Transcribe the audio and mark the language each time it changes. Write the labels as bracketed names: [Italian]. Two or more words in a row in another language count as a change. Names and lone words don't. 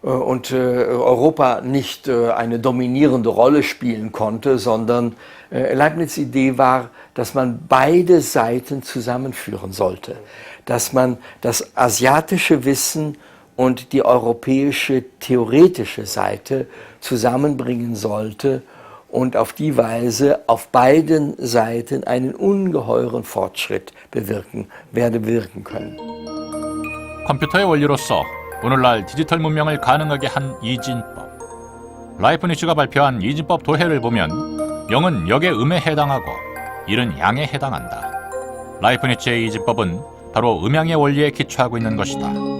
[German] und Europa nicht eine dominierende Rolle spielen konnte, sondern Leibniz' Idee war, dass man beide Seiten zusammenführen sollte, dass man das asiatische Wissen und die europäische theoretische Seite zusammenbringen sollte und auf die Weise auf beiden Seiten einen ungeheuren Fortschritt bewirken können. [Korean] 컴퓨터의 원리로서 오늘날 디지털 문명을 가능하게 한 이진법. 라이프니츠가 발표한 이진법 도해를 보면 0은 역의 음에 해당하고 1은 양에 해당한다. 라이프니츠의 이진법은 바로 음양의 원리에 기초하고 있는 것이다.